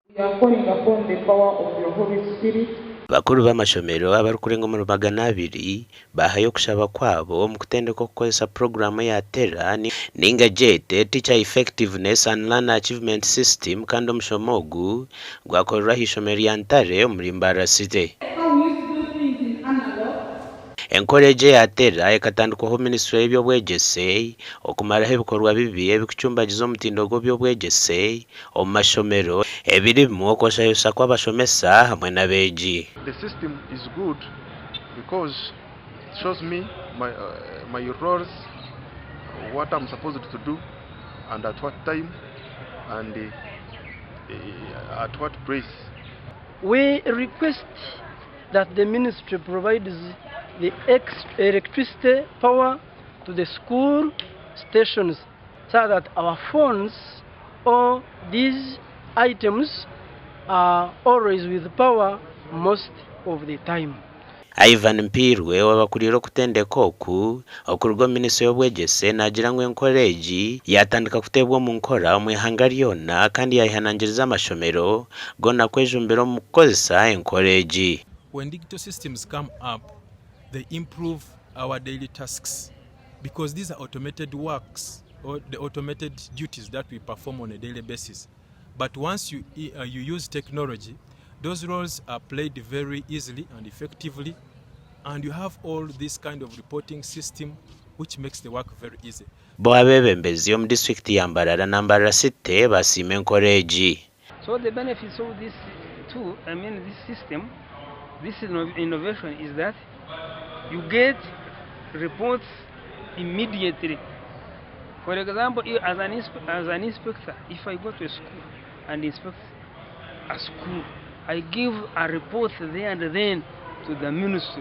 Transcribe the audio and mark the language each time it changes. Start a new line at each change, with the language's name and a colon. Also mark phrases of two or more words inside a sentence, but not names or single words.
Nyankole: Bakuru b'amashomero abari kurenga mu 200 bahaye okushaba kwabo mu kutendeka okukozesa programu ya TELA ninga jete Teacher Effectiveness and Learner Achievement System kandi omushomo ogu gwakorerwa h'ishomero lya Ntare muri MBARARA City. Enkora ya TELA ekatandikwaho Minisitule y'ebyobwegyese okumaraho ebikorwa bibi ebikucumbagiza omutindo gw'ebyobwegyese omu mashomero ebirimu okwoshaayosha kw'Abashomesa hamwe n'abeegi.
English: The system is good because it shows me my roles, what I'm supposed to do and at what time and at what price. We request that the ministry provides the electricity power to the school stations so that our phones or these items are always with power most of the time.
Nyankole: Ivan Mpirwe wabakulira okutendeka oku okurwa Minisitule y'obwegyese nagira ngu enkora egi yatandika kuteebwa mu nkora omu ihanga lyona kandi yayihanangiriza amashomero gona kwejumbira omu kukozesa enkora egi.
English: When digital systems come up, they improve our daily tasks because these are automated works or the automated duties that we perform on a daily basis. But once you use technology, those roles are played very easily and effectively, and you have all this kind of reporting system which makes the work very easy.
Nyankole: Bo abebembezi omu district ya MBARARA na MBARARA City basima enkora egi.
English: So the benefits of this tool, this system, this innovation is that you get reports immediately. For example, as an inspector, if I go to a school and inspect a school, I give a report there and then to the ministry.